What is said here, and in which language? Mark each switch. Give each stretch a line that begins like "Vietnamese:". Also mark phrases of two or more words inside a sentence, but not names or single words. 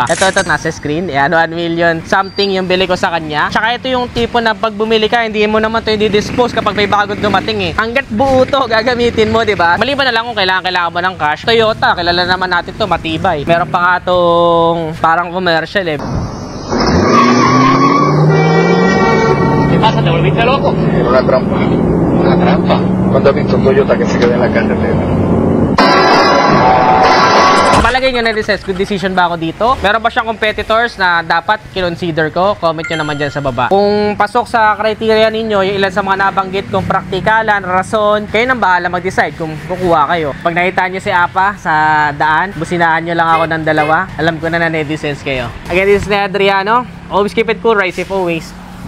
Filipino: Ito nasa screen. Ayan, 1
English: million something
Filipino: yung bili ko sa kanya. Tsaka ito yung tipo na pag bumili ka, hindi mo naman to i-dispose kapag may bagong dumating eh. Ang hanggat buo to, gagamitin mo, di ba? Maliban na lang kung kailangan mo ng cash. Toyota, kilala naman natin to, matibay. Meron pa nga tong parang commercial eh.
Spanish: ¿Qué pasa? ¿Te volviste loco? Una trampa. Una trampa. Cuando ha visto un Toyota que se queda en la carretera.
Filipino: Palagay nyo na kung decision ba ako dito? Meron ba siyang competitors na dapat kinonsider ko? Comment nyo naman dyan sa baba. Kung pasok sa criteria ninyo, yung ilan sa mga nabanggit kong praktikalan, rason, kayo nang bahala mag-decide kung kukuha kayo. Pag nakita nyo si Apa sa daan, businaan nyo lang ako ng dalawa. Alam ko na na-netizens kayo.
English: Again, this is Adriano. Always keep it cool, ride safe always.